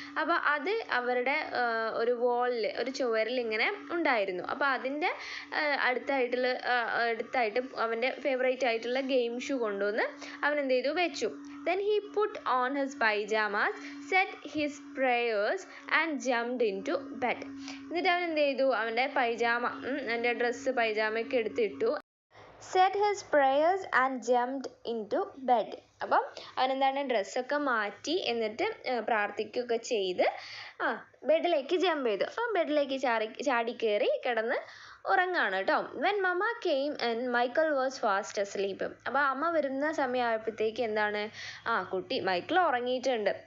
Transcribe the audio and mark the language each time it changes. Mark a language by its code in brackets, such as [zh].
[ml] അപ്പോൾ അത് അവരുടെ ഒരു വോളിൽ, ഒരു ചുവരിൽ ഇങ്ങനെ ഉണ്ടായിരുന്നു. അപ്പോൾ അതിൻ്റെ അടുത്തായിട്ട് അവൻ്റെ ഫേവറേറ്റ് ആയിട്ടുള്ള ഗെയിം ഷൂ കൊണ്ടുവന്ന് അവൻ എന്ത് ചെയ്തു? വെച്ചു. [en] Then he put on his pajamas, said his prayers and jumped into bed. [ml] എന്നിട്ട് അവൻ എന്ത് ചെയ്തു? അവൻ്റെ അവൻ്റെ ഡ്രസ്സ് പൈജാമയൊക്കെ എടുത്തിട്ടു. [en] Said his prayers and jumped into bed. [ml] അപ്പം അവനെന്താണ്? ഡ്രസ്സൊക്കെ മാറ്റി എന്നിട്ട് പ്രാർത്ഥിക്കുകയൊക്കെ ചെയ്ത് ബെഡിലേക്ക് ജമ്പ് ചെയ്തു. അപ്പം ബെഡിലേക്ക് ചാടി കയറി കിടന്ന് ഉറങ്ങാണ് കേട്ടോ. [en] When mama came and Michael was fast asleep. [ml] അപ്പോൾ അമ്മ വരുന്ന സമയമായപ്പോഴത്തേക്ക് എന്താണ്, കുട്ടി മൈക്കിൾ ഉറങ്ങിയിട്ടുണ്ട്.